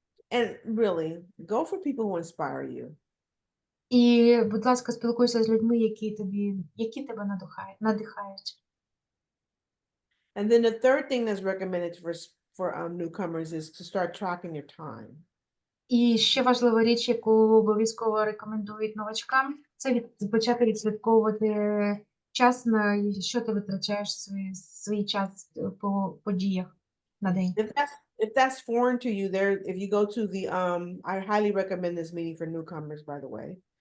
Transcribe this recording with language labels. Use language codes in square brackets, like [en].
[en] And really, go for people who inspire you. [uk] І, будь ласка, спілкуйся з людьми, які тебе надихають. [en] And then the third thing that's recommended for newcomers is to start tracking your time. [uk] І ще важлива річ, яку обов'язково рекомендують новачкам, це почати відслідковувати час, на що ти витрачаєш свій час по подіях на день. [en] If that's foreign to you, if you go to I highly recommend this meeting for newcomers, by the way.